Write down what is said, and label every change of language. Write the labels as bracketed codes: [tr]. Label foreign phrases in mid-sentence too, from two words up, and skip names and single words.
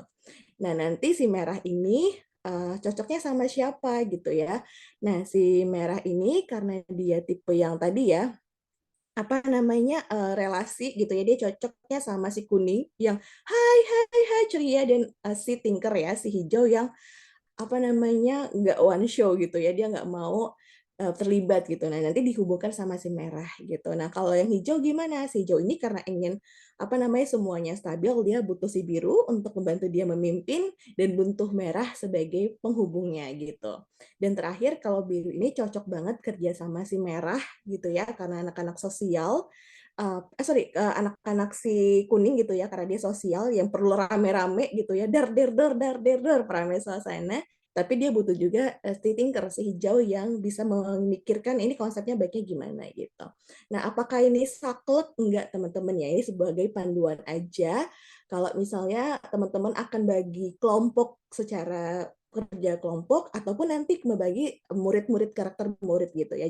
[id] Nah, nanti si merah ini cocoknya sama siapa gitu ya. Nah, si merah ini karena dia tipe yang tadi ya, apa namanya, relasi gitu ya, dia cocoknya sama si kuning yang hai hai hai ceria dan si tinker ya, si hijau yang apa namanya, nggak [en] one show [id] gitu ya, dia nggak mau terlibat gitu. Nah, nanti dihubungkan sama si merah gitu. Nah, kalau yang hijau gimana? Si hijau ini karena ingin apa namanya, semuanya stabil, dia butuh si biru untuk membantu dia memimpin dan butuh merah sebagai penghubungnya gitu. Dan terakhir kalau biru ini cocok banget kerja sama si merah gitu ya, karena anak-anak sosial, anak-anak si kuning gitu ya, karena dia sosial yang perlu rame-rame gitu ya, dar der der dar der der, ramai suasana. Tapi dia butuh juga si thinker, si hijau yang bisa memikirkan ini konsepnya baiknya gimana gitu. Nah, apakah ini saklek? Enggak, teman-teman ya. Ini sebagai panduan aja. Kalau misalnya teman-teman akan bagi kelompok secara kerja kelompok ataupun nanti membagi murid-murid karakter murid gitu ya.